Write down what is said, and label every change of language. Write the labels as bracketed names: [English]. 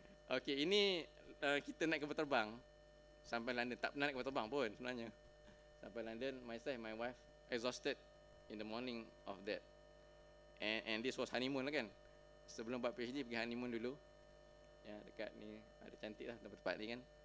[Malay] Okay, ini kita naik kapal terbang sampai London. Tak pernah naik kapal terbang pun sebenarnya. Sampai London, [English] myself and my wife exhausted in the morning of that. And this was honeymoon [Malay] lah kan. sebelum buat PhD pergi honeymoon dulu. Ya, dekat ni ada cantik lah tempat-tempat ni kan.